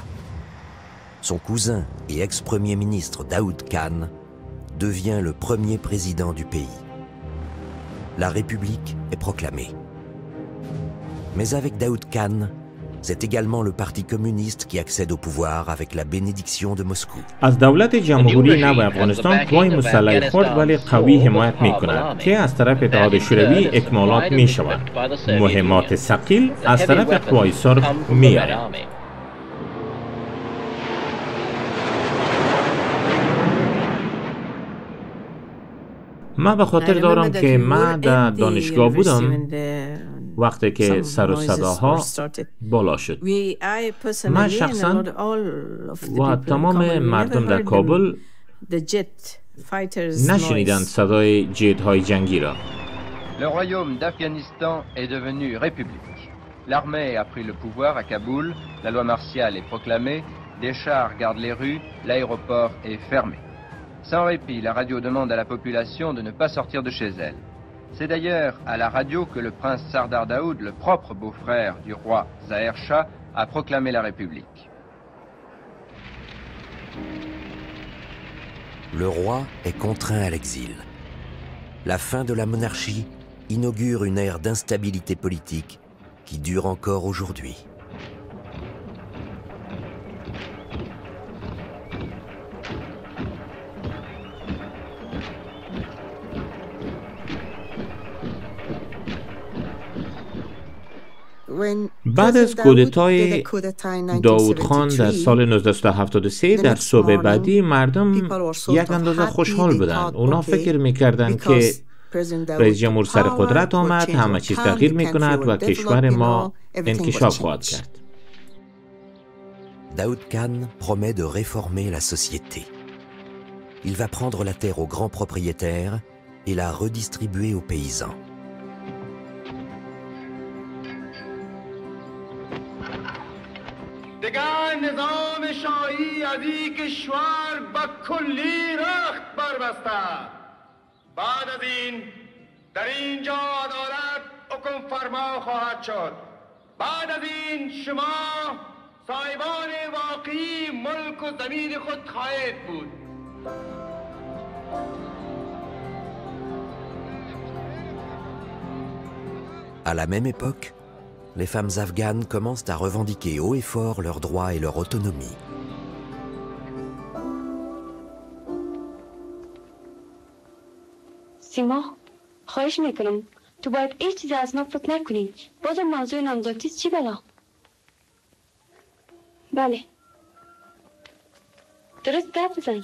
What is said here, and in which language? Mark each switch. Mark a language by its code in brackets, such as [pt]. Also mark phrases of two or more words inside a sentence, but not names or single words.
[fr] Son cousin et ex-premier ministre Daoud Khan devient le premier président du pays. La République est proclamée. Mais avec Daoud Khan, c'est également le parti communiste qui accède au pouvoir avec la bénédiction de Moscou. [fa] از دولت جمهوری نو افغانستان قوای مسلح خرد ولی قوی حمایت می‌کند که از طرف اتحاد شوروی اکمالات می‌شود. مهمات ثقیل از طرف قوای سرخ می‌آید. من به خاطر دارم که من در دانشگاه بودم وقتی که سر و صداها بالا شد. من شخصا و تمام مردم در کابل نشنیدند صدای جت‌های جنگی را. [fr] Le royaume d'Afghanistan est devenu république. L'armée a pris le pouvoir à Kaboul, la loi martiale est proclamée, des chars gardent les rues, l'aéroport est fermé. Sans répit, la radio demande à la population de ne pas sortir de chez elle. C'est d'ailleurs à la radio que le prince Sardar Daoud, le propre beau-frère du roi Zaher Shah, a proclamé la République. Le roi est contraint à l'exil. La fin de la monarchie inaugure une ère d'instabilité politique qui dure encore aujourd'hui. [fa] بعد از کودتای داوود خان در سال 1973 در صبح بعدی مردم یک اندازه خوشحال بودند. اونا فکر میکردند که رئیس جمهور سر قدرت آمد، همه چیز تغییر میکند و کشور ما انکشاف خواهد کرد. [fr] Daoud Khan promet de réformer la société. Il va prendre la terre aux grands propriétaires et la redistribuer aux paysans. [fa] دیگر نظام شاهی از این کشور با کلی رخت بربسته. بعد از این در اینجا عدالت حکم فرما خواهد شد. بعد از این شما صاحبان واقعی ملک و زمین خود خواهید بود. [fr] À la même époque, les femmes afghanes commencent à revendiquer haut et fort leurs droits et leur autonomie. [fa] سیما، خواهش میکنم تو باید هیچ چیزی از ما فکر نکنی. بازم موضوع نامزدی چی بلا؟ بله درست گفت بزنی.